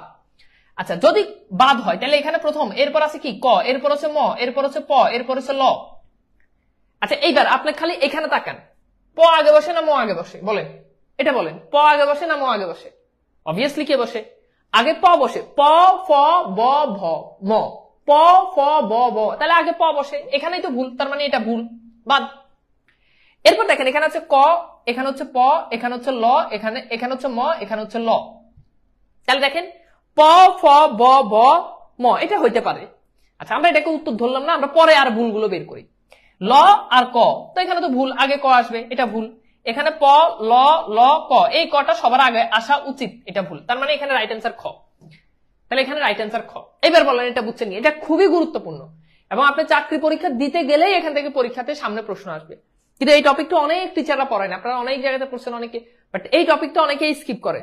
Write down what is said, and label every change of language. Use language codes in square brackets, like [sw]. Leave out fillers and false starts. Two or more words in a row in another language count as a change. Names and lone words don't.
[bn] আচ্ছা যদি বাদ হয় তাহলে এখানে প্রথম, এরপর আছে কি ক, এরপর হচ্ছে ম, এরপর হচ্ছে প, এরপর হচ্ছে ল। আচ্ছা এইবার আপনি খালি এখানে তাকান, প আগে বসে না ম আগে বসে বলেন, এটা বলেন। প আগে বসে না ম আগে বসে? অবভিয়াসলি কে বসে? আগে প বসে, প ফ ব ভ ম, প ফ ব ব, তাহলে আগে প বসে, এখানেই তো ভুল, তার মানে এটা ভুল, বাদ। এরপর দেখেন এখানে আছে ক, এখানে হচ্ছে প, এখানে হচ্ছে ল, এখানে হচ্ছে ম, এখানে হচ্ছে ল। তাহলে দেখেন প ফ ব ব ম, এটা হইতে পারে। আচ্ছা আমরা এটাকে উত্তর ধরলাম না, আমরা পরে আর ভুলগুলো বের করি। ল আর ক, তো এখানে তো ভুল, আগে ক আসবে, এটা ভুল। এখানে প ল ল ক, এই কটা সবার আগে আসা উচিত, এটা ভুল, তার মানে এখানে [en] right answer [bn] খ। তাহলে এখানে [en] right answer [bn] খ। এবার বলেন এটা বুঝছেন, এটা খুবই গুরুত্বপূর্ণ, এবং আপনি চাকরি পরীক্ষা দিতে গেলেই এখান থেকে পরীক্ষাতে সামনে প্রশ্ন আসবে। কিন্তু এই টপিকটা অনেক টিচাররা পড়ায় না, আপনারা অনেক জায়গাতে পড়ছেন অনেকে, বাট এই টপিকটা অনেকেই স্কিপ করে।